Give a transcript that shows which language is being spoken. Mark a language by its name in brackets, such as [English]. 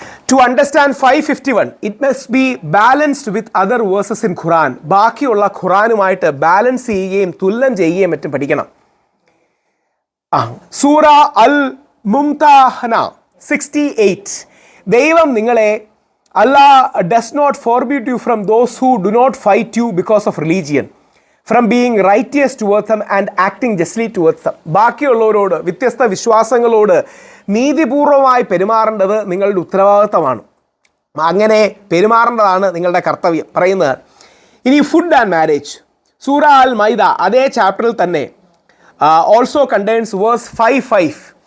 [English] To understand 551, it must be balanced with other verses in Quran. [Malayalam] ബാക്കിയുള്ള ഖുറാനുമായിട്ട് balance ചെയ്യുകയും തുലനം ചെയ്യുകയും മറ്റും പഠിക്കണം. [English] സൂറ അൽ മുംതഹന 68, [Malayalam] ദൈവം നിങ്ങളെ, [English] Allah does not forbid you from those who do not fight you because of religion, from being righteous towards them and acting justly towards them. [Malayalam] ബാക്കിയുള്ളവരോട്, വ്യത്യസ്ത വിശ്വാസങ്ങളോട് നീതിപൂർവമായി പെരുമാറേണ്ടത് നിങ്ങളുടെ ഉത്തരവാദിത്തമാണ്. അങ്ങനെ പെരുമാറേണ്ടതാണ് നിങ്ങളുടെ കർത്തവ്യം പറയുന്നത്. ഇനി [English] food and marriage, [Malayalam] സൂറ അൽ മൈദ അതേ ചാപ്റ്ററിൽ തന്നെ [English] also contains verse [Malayalam] 5:5.